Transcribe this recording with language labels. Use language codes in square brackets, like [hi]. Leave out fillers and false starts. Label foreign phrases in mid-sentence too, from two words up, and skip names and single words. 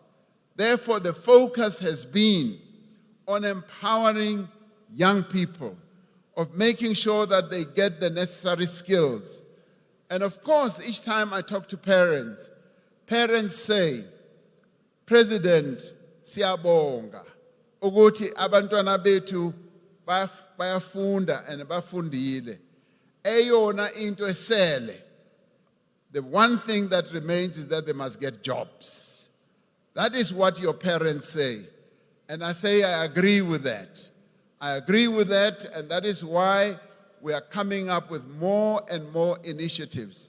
[en] Therefore, the focus has been on empowering young people, of making sure that they get the necessary skills. And of course, each time I talk to parents, parents say, President, [zu] siyabonga, ukuthi abantwana bethu bayafunda and bafundile. [xh] Eyona into esele. [en] The one thing that remains is that they must get jobs. That is what your parents say. And I say I agree with that. I agree with that, and that is why we are coming up with more and more initiatives.